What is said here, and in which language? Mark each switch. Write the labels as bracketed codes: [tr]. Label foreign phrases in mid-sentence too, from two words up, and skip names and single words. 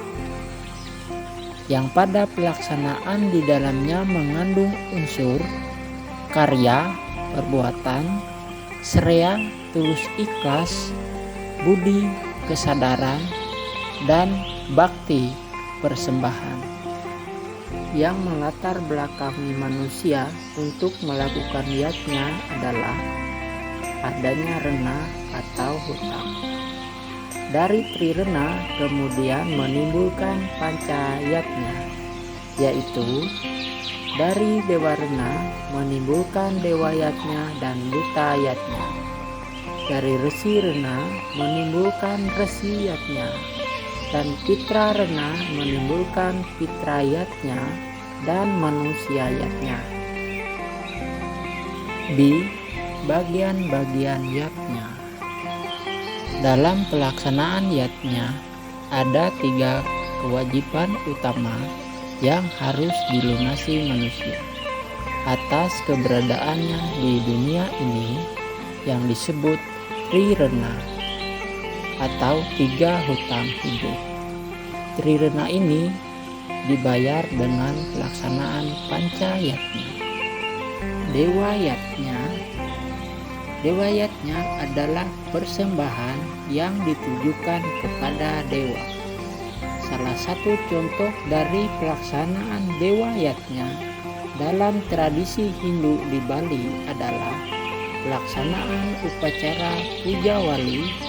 [id] yang pada pelaksanaan di dalamnya mengandung unsur karya, perbuatan, srea, tulus ikhlas, budi, kesadaran, dan bakti persembahan yang melatar belakangi manusia untuk melakukan yatnya adalah adanya rena atau hutang. Dari trirena kemudian menimbulkan panca yatnya, yaitu dari dewa rena menimbulkan dewa yatnya dan duta yatnya. Dari resi rena menimbulkan resi yatnya, dan pitra rena menimbulkan pitra yatnya dan manusia yatnya. B. Bagian-bagian yatnya. Dalam pelaksanaan yatnya ada 3 kewajiban utama yang harus dilunasi manusia atas keberadaannya di dunia ini yang disebut trirena atau 3 hutang hidup. Trirena ini dibayar dengan pelaksanaan panca yatnya. Dewa yatnya adalah persembahan yang ditujukan kepada dewa. Salah satu contoh dari pelaksanaan dewa yatnya dalam tradisi Hindu di Bali adalah pelaksanaan upacara puja wali